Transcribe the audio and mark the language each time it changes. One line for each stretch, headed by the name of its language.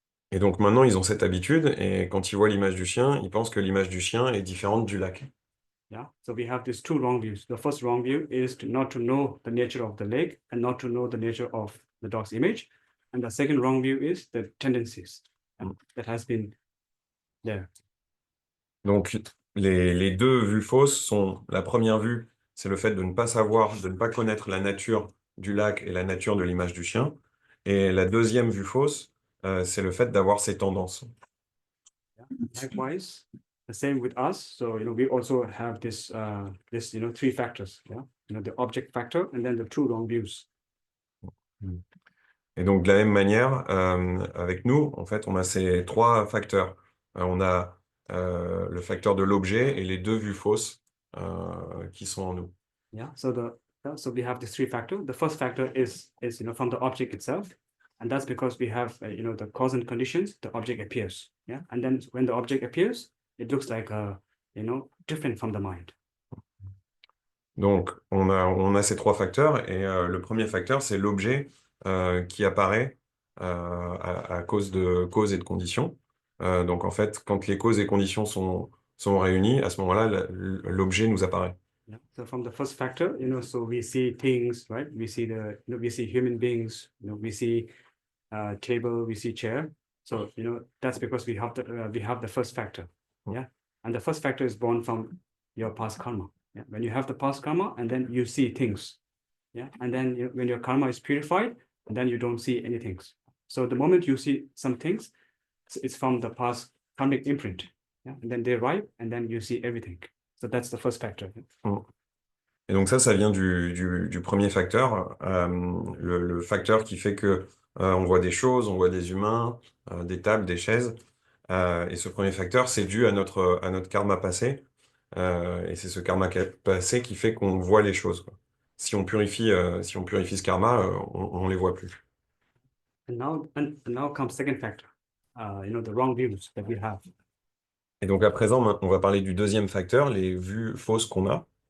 French: Et donc maintenant, ils ont cette habitude, et quand ils voient l'image du chien, ils pensent que l'image du chien est différente du lac.
English: Yeah, so we have these two wrong views. The first wrong view is not to know the nature of the lake and not to know the nature of the dog's image. And the second wrong view is the tendencies that has been there.
French: Donc les deux vues fausses sont, la première vue, c'est le fait de ne pas savoir, de ne pas connaître la nature du lac et la nature de l'image du chien. Et la deuxième vue fausse, c'est le fait d'avoir ces tendances.
English: Yeah. Likewise, the same with us. So we also have this three factors. Yeah, the object factor and then the two wrong views.
French: Et donc, de la même manière, avec nous, en fait, on a ces trois facteurs. on a le facteur de l'objet et les deux vues fausses qui sont en nous.
English: Yeah. So we have these three factors. The first factor is from the object itself, and that's because we have the cause and conditions. The object appears. Yeah. And then when the object appears, it looks like different from the mind.
French: Donc, on a ces trois facteurs et le premier facteur, c'est l'objet qui apparaît à cause de causes et de conditions. Donc, en fait, quand les causes et conditions sont réunies, à ce moment-là, l'objet nous apparaît.
English: Yeah. So from the first factor, so we see things, right? We see we see human beings, we see table, we see chair. So, that's because we have the first factor. Yeah. And the first factor is born from your past karma. Yeah. When you have the past karma, and then you see things. Yeah. And then when your karma is purified, then you don't see anything. So the moment you see some things, it's from the past karmic imprint. Yeah. And then they arrive, and then you see everything. So that's the first factor.
French: Et donc ça vient du premier facteur, le facteur qui fait que on voit des choses, on voit des humains, des tables, des chaises. Et ce premier facteur, c'est dû à notre karma passé. Et c'est ce karma passé qui fait qu'on voit les choses, quoi. Si on purifie ce karma, on les voit plus.
English: And now comes second factor, the wrong views that we have.
French: Et donc à présent, on va parler du deuxième facteur, les vues fausses qu'on a.